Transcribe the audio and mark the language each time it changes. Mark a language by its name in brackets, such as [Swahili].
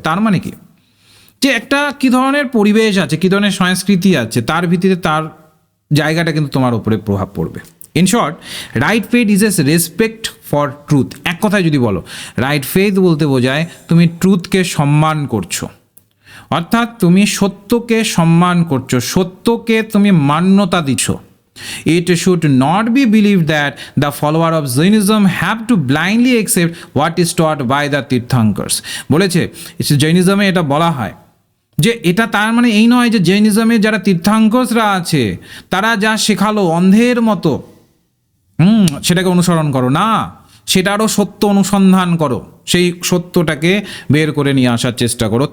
[Bangla] তার মানে কি, যে একটা কী ধরনের পরিবেশ আছে, কী ধরনের সংস্কৃতি আছে, তার ভিত্তিতে তার জায়গাটা কিন্তু তোমার উপরে প্রভাব পড়বে। [English] In short, right faith is as respect for truth. [Bangla] এক কথায় যদি বলো, রাইট ফেইথ বলতে বোঝায় তুমি ট্রুথকে সম্মান করছো, অর্থাৎ তুমি সত্যকে সম্মান করছো, সত্যকে তুমি মান্যতা দিচ্ছ। [English] It should not be believed that the follower of Jainism have to blindly accept what is taught by the Tirthankars. [Bangla] বলেছে জৈনিজমে এটা বলা হয় যে এটা তার মানে এই নয় যে জৈনিজমে যারা তীর্থাঙ্করসরা আছে তারা যা শেখালো অন্ধের মতো সেটাকে অনুসরণ করো না, সেটারও সত্য অনুসন্ধান করো, সেই সত্যটাকে বের করে নিয়ে আসার চেষ্টা করো।